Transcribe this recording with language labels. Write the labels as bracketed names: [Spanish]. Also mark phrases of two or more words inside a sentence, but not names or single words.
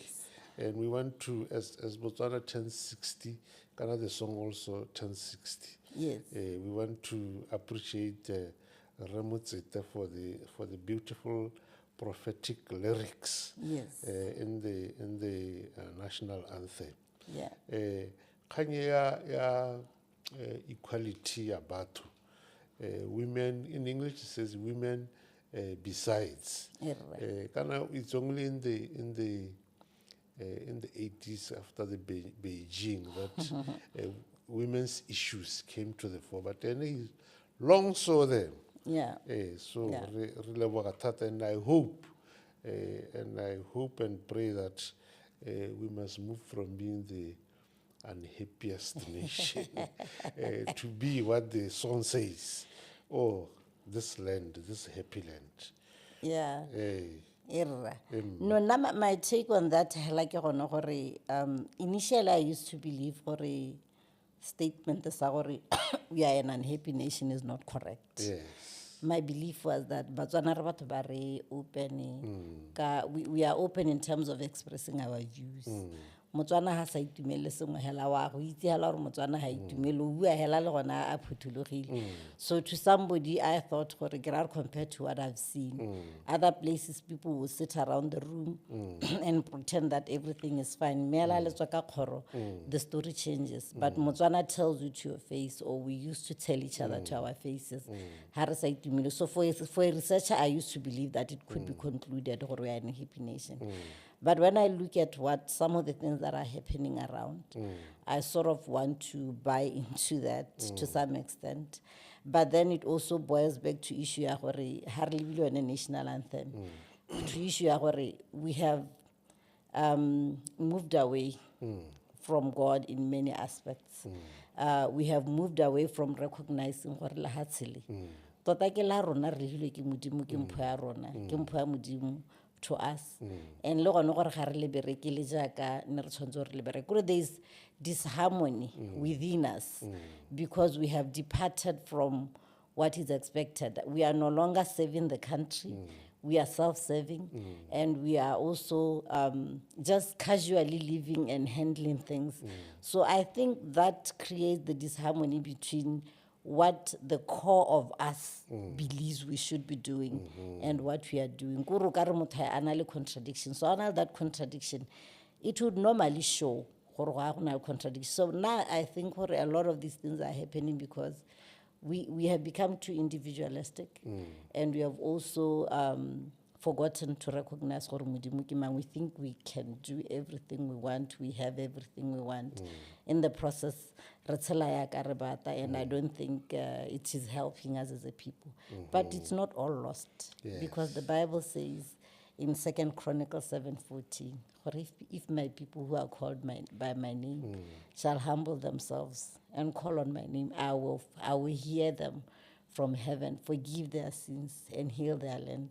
[English] And we want to, as Botswana turns 60, the song also turns 60. Yes. We want to appreciate Ramotsete for the beautiful prophetic lyrics. Yes. In the national anthem. Yeah. [Tswana] Kanye ya equality ya batho. [English] Women, in English it says women besides. Right. It's only in the 80s after the Beijing that women's issues came to the fore. But then long saw them. Yeah. So Yeah. [Tswana] re leboga thata, [English] and I hope and pray that we must move from being the unhappiest nation to be what the song says. Oh, this land, this happy land. Yeah. Eh, [Tswana] Irra. [English] No, my take on that, like initially I used to believe a statement we are an unhappy nation is not correct. yes. My belief was that Botswana [Tswana] re batho ba re [English] open, we are open in terms of expressing our views. [Tswana] Motswana ha sa itumele sengwe hela wa go itse hela gore Motswana ha itumele o bua hela le gona a phuthulogile. [English] So to somebody I thought compared to what I've seen, other places people will sit around the room and pretend that everything is fine. [Tswana] Mela le tswa ka kgoro, [English] the story changes. But Motswana tells you to your face, or we used to tell each other to our faces. [Tswana] Ha re sa itumele. [English] So for a researcher, I used to believe that it could be concluded gore we are in a happy nation. But when I look at what some of the things that are happening around, I sort of want to buy into that to some extent. But then it also boils back to issue [Tswana] ya gore ha re lebile yone [English] national anthem. To issue [Tswana] ya gore [English] we have moved away from God in many aspects. We have moved away from recognizing [Tswana] gore lehatshe le tota ke la rona re hilwe ke modimo ke mpho ya rona ke mpho ya modimo [English] to us. [Tswana] And le gone gore ga re le bereke le jaaka ne re tshwantse gore le bereke [English] there is disharmony within us because we have departed from what is expected. We are no longer serving the country. We are self-serving, and we are also just casually living and handling things. So I think that creates the disharmony between what the core of us believes we should be doing and what we are doing. [Tswana] Kuru ka re motho a na le contradiction. [English] So another that contradiction, it would normally show [Tswana] gore ga gona contradiction. [English] So now I think a lot of these things are happening because we have become too individualistic, and we have also forgotten to recognize [Tswana] gore Modimo ke mang. [English] We think we can do everything we want, we have everything we want. In the process, [Tswana] re tshela yaka re bata, [English] and I don't think it is helping us as a people. But it's not all lost, because the Bible says in 2 Chronicles 7:14, if my people who are called by my name shall humble themselves and call on my name, I will hear them from heaven, forgive their sins, and heal their land.